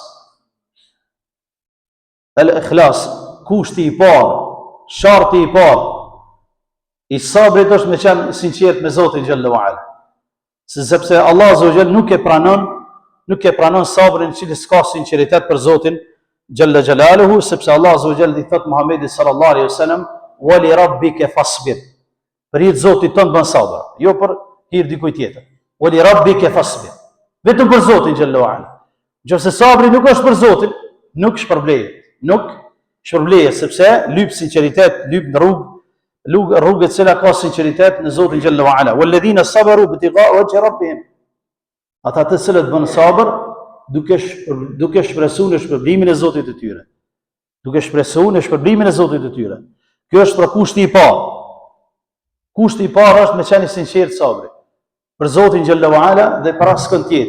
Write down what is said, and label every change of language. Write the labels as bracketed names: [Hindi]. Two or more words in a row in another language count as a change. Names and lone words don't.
[Albanian] El-ikhlas, kushti i parë, sharti i parë i sabrit është me qenë sinqert me Zotin [Arabic] جل وعلا. [Albanian] Sepse Allah [Arabic] عز وجل [Albanian] nuk e pranon sabrin i cili s'ka sinqeritet për Zotin [Arabic] جل جلاله, [Albanian] sepse Allah [Arabic] عز وجل [Albanian] i thot Muhamedit [Arabic] صلى الله عليه وسلم, "ولربك فاصبر." [Albanian] Për hir Zotit ton bën sabër, jo për hir dikujt tjetër. [Arabic] "ولربك فاصبر." [Albanian] Vetëm për Zotin [Arabic] جل وعلا. [Albanian] Nëse sabri nuk është për Zotin, nuk shpërblehet, sepse lyp sinqeritet, lyp në rrugë e cila ka sinqeritet në Zotin [Arabic] جل وعلا. والذين صبروا ابتغاء وجه ربهم. [Albanian] Ata të cilët bën sabër duke shpresuar në shpërblimin e Zotit të tyre. Duke shpresuar në shpërblimin e Zotit të tyre. Kjo është pra kushti i parë. Kushti i parë është me qenë i sinqert sabri për Zotin [Arabic] جل وعلا [Albanian] dhe për askën tjetër.